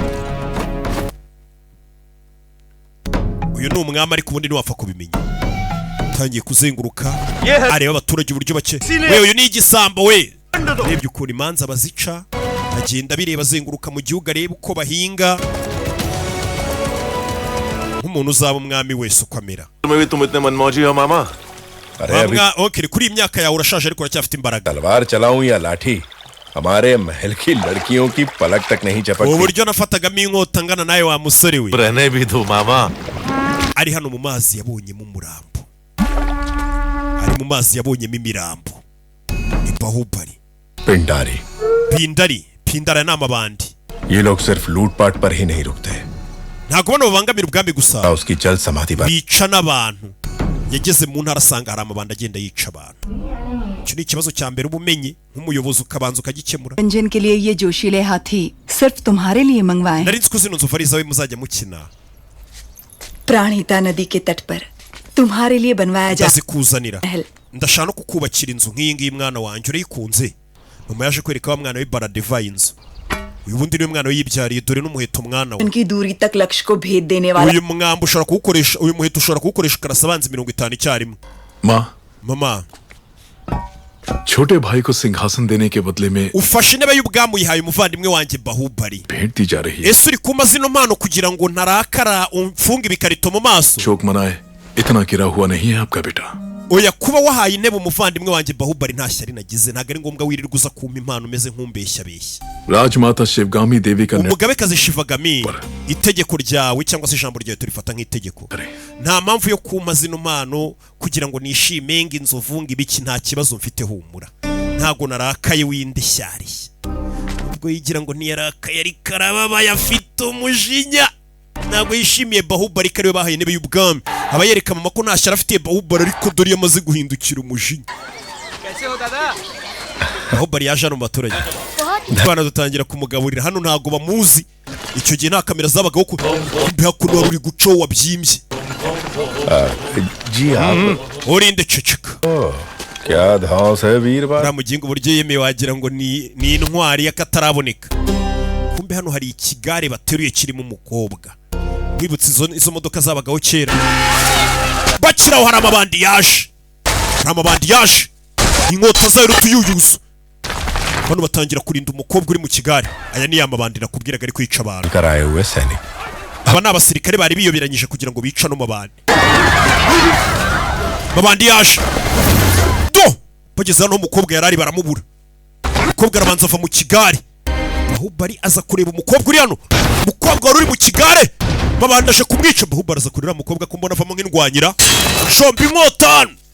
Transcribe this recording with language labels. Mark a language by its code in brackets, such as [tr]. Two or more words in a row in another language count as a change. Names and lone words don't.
[rw] uyu ni umwami ariko ubundi ntiwapfa kubimenya utangiye kuzenguruka areba abaturage uburyo bake we uyu ni igisambo we urebye ukuntu imanza bazica agenda bireba azenguruka mu gihugu areba uko bahinga nk'umuntu uzaba umwami wese uko amera okay kuri iyi myaka yawe urashaje ariko uracyafite imbaraga [hi] तलवार चलाऊं या लाठी हमारे महल की लड़कियों की पलक तक नहीं चपकती [rw] uburyo nafatagamo inkota ngana nawe wa musore we [hi] रहने भी दो मामा [rw] ari hano mu mazi yabonyemo umurambo ari mu mazi yabonyemo imirambo ni Bahubali [hi] पिंडारी [rw] pindara ni amabandi [hi] ये लोग सिर्फ लूटपाट पर ही नहीं रुकते [rw] ntago bano babangamira ubwami gusa [hi] उसकी चल समाधि पर [rw] bica n'abantu yageze mu ntara asanga hari amabandi agenda yica abantu icyo ni ikibazo cya mbere ubumenyi nk'umuyobozi ukabanza ukagikemura [hi] रंजन के लिए ये जोशीले हाथी सिर्फ तुम्हारे लिए मंगवाए [rw] nari nzi ko zino nzovu ari izawe muzajya mukina [hi] प्राणहिता नदी के तट पर तुम्हारे लिए बनवाया जा [rw] ndazikuzanira ndashaka no kukubakira inzu nk'iyi ngiyi mwana wanjye urayikunze mama yaje kwereka wa mwana we baradivaye inzu uyu bundi niwe mwana we yibyariye dore n'umuheto mwana we [hi] उनकी दूरी तक लक्ष्य को भेद देने वाला [rw] uyu mwamba ushobora kuwukoresha uyu muheto ushobora kuwukoresha ukarasa abanzi 50 icyarimwe [hi] माँ [rw] mama [hi] छोटे भाई को सिंहासन देने के बदले में [rw] ufashe intebe y'ubwami uyihaye umuvandimwe wanjye Bahubali [hi] भेंट दी जा रही है [rw] ese uri kumpa zino mpano kugira ngo ntarakara umfunge ibikarito mu maso [hi] शोक मनाए इतना गिरा हुआ नहीं है आपका बेटा [rw] oya kuba wahaye intebe umuvandimwe wanjye Bahubali nta shyari nagize ntago ari ngombwa wirirwa uza kumpa impano umeze nk'umbeshya beshya [hi] राजमाता शिवगामी देवी का [rw] umugabekazi Shivagami itegeko ryawe cyangwa se ijambo ryawe turifata nk'itegeko nta mpamvu yo kumpa zino mpano kugira ngo nishime inzovu ibiki nta kibazo mfite humura ntago narakaye w'indeshyari ubwo yigira ngo ntiyarakaye ari karababa yafite umujinya ntabwo yishimiye Bahubali kariwe bahaye intebe y'ubwami aba yereka mama ko ntashyara afitiye Bahubali ariko dore yamaze guhindukira umujinya Bahubali yaje hano mu baturage abana dutangira kumugaburira hano ntago bamuzi icyo gihe nta kamera zabagaho ku imbeho kuno wari uri guco wabyimbye [hi] जी आप [rw] urinde ceceka [hi] क्या धांस है वीरवार [rw] ramugingo buryo yemeye wagira ngo ni intwari y'akataraboneka kumbe hano hari ikigare bateruye kirimo umukobwa wibutse izo modoka zabagaho kera bakiraho hari amabandi yaje inkota zayo rutuyuyuzo bano batangira kurinda umukobwa uri mu kigare aya ni amabandi nakubwiraga ari kwica abantu [hi] कराए हुए सैनिक [rw] aba ni abasirikare bari biyoberanyije kugira ngo bica no mabandi yaje do bageze hano umukobwa yarari baramubura umukobwa arabanza ava mu kigare Bahubali aza kureba umukobwa uri hano umukobwa wari uri mu kigare mabandi aje kumwica Bahubali aza kureba umukobwa ko mbona avamo nk'indwanyira shombi inkota